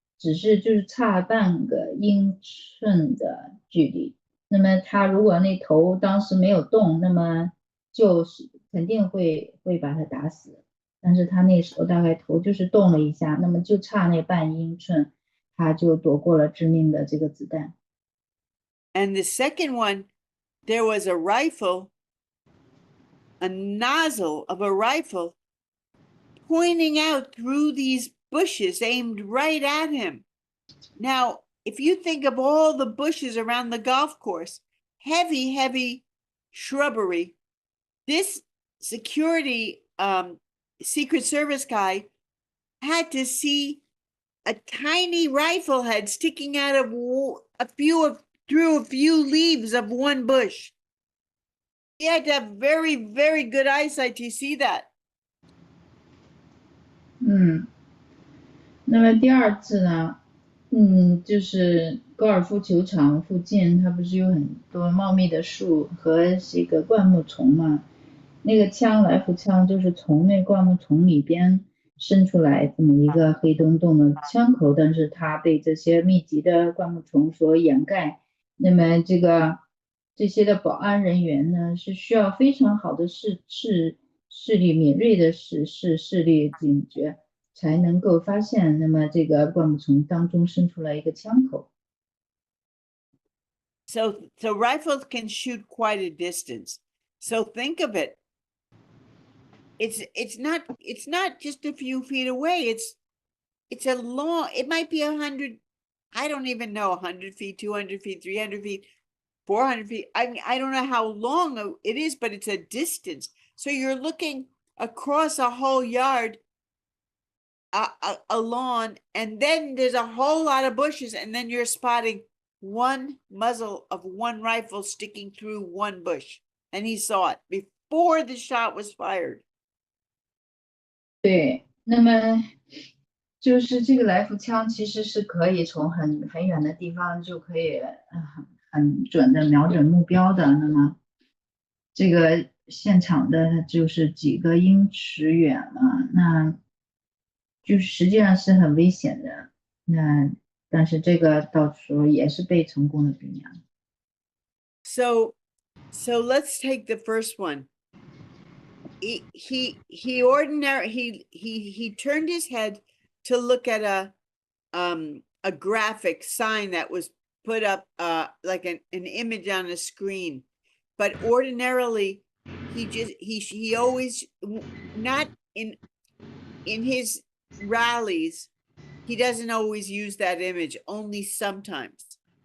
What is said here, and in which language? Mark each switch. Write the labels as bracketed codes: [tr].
[zh] 只是就是差半个英寸的距离。那么他如果那头当时没有动，那么就是肯定会把他打死。但是他那时候大概头就是动了一下，那么就差那半英寸，他就躲过了致命的这个子弹。 [en] And the second one, there was a rifle, a nozzle of a rifle pointing out through these bushes aimed right at him. Now, if you think of all the bushes around the golf course, heavy shrubbery, this security Secret Service guy had to see a tiny rifle head sticking out of through a few leaves of one bush. He had to have very good eyesight to see that. [zh] 那么第二次呢，就是高尔夫球场附近，它不是有很多茂密的树和这个灌木丛嘛？那个来福枪就是从那灌木丛里边伸出来这么一个黑洞洞的枪口，但是它被这些密集的灌木丛所掩盖。那么这些的保安人员呢，是需要非常好的视力敏锐的视力警觉，才能够发现那么这个灌木丛当中伸出来一个枪口。 [en] So rifles can shoot quite a distance. So think of it. It's not just a few feet away. It's a long, it might be 100, I don't even know, 100 feet, 200 feet, 300 feet, 400 feet. I don't know how long it is, but it's a distance. So you're looking across a whole yard, a lawn, and then there's a whole lot of bushes, and then you're spotting one muzzle of one rifle sticking through one bush. And he saw it before the shot was fired. [zh] 对，那么就是这个来福枪其实是可以从很远的地方就可以很准的瞄准目标的。那么这个现场的就是几个英尺远了，那就是实际上是很危险的。但是这个到时候也是被成功的避免了。 [en] So let's take the first one. He turned his head to look at a graphic sign that was put up like an image on a screen, but ordinarily he always, not in his rallies, he doesn't always use that image, only sometimes.